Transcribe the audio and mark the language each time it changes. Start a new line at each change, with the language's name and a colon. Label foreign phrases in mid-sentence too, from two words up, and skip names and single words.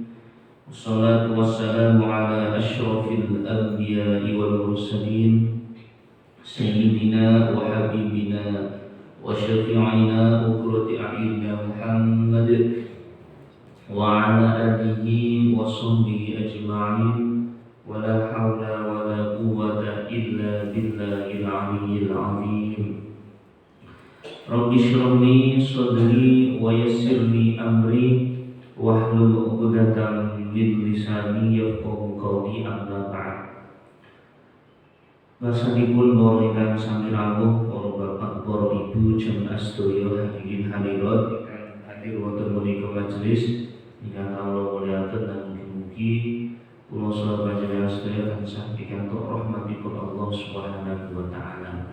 Arabic: والصلاة والسلام على أشرف الأنبياء والمرسلين سيدنا وحبيبنا وشفيعنا وقرة أعيننا محمد وعلى آله وصحبه أجمعين ولا حول ولا قوة إلا بالله العلي العظيم. رب اشرح لي صدري ويسر لي أمري واحلل عقدة من لساني يفقهوا قولي، أما بعد.
Javanese: Basanipun para ingkang sami rawuh, para bapak, para ibu, jamaah sedaya hadirin hadirat ingkang hadir wonten menika majelis ingkang kawula mulyakaken lan mugi-mugi kula saha panjenengan sedaya tansah pikantuk rahmatipun Allah
Arabic: سبحانه وتعالى.